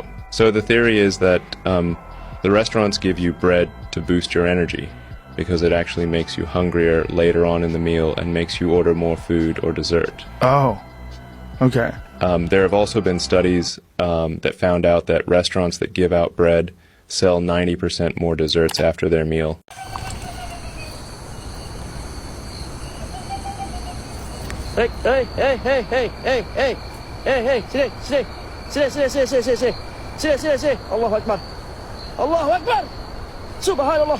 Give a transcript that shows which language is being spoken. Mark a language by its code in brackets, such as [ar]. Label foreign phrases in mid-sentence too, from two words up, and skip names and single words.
[en] So the theory is that the restaurants give you bread to boost your energy, because it actually makes you hungrier later on in the meal and makes you order more food or dessert. Oh, okay. There have also been studies that found out that restaurants that give out bread sell 90% more desserts after their meal. Hey, hey, hey, hey, hey, hey, hey, hey, hey, sit, sit, sit, sit, sit, sit, sit, sit, sit, sit, sit, [ar] الله أكبر، الله أكبر، سبحان الله.